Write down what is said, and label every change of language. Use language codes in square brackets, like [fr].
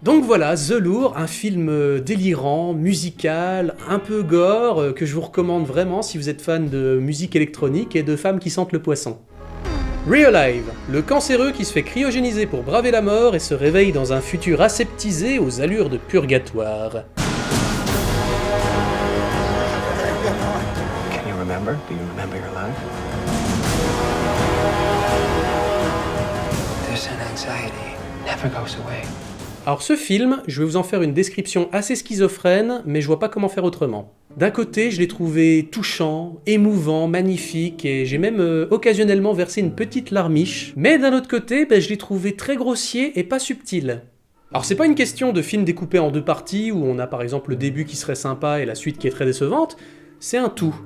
[fr] Donc voilà, The Lure, un film délirant, musical, un peu gore, que je vous recommande vraiment si vous êtes fan de musique électronique et de femmes qui sentent le poisson. Realive, le cancéreux qui se fait cryogéniser pour braver la mort et se réveille dans un futur aseptisé aux allures de purgatoire. [en] Can you remember? Do you remember your life? This anxiety never goes away. [fr] Alors ce film, je vais vous en faire une description assez schizophrène, mais je vois pas comment faire autrement. D'un côté, je l'ai trouvé touchant, émouvant, magnifique, et j'ai même occasionnellement versé une petite larmiche. Mais d'un autre côté, je l'ai trouvé très grossier et pas subtil. Alors c'est pas une question de film découpé en deux parties, où on a par exemple le début qui serait sympa et la suite qui est très décevante, c'est un tout.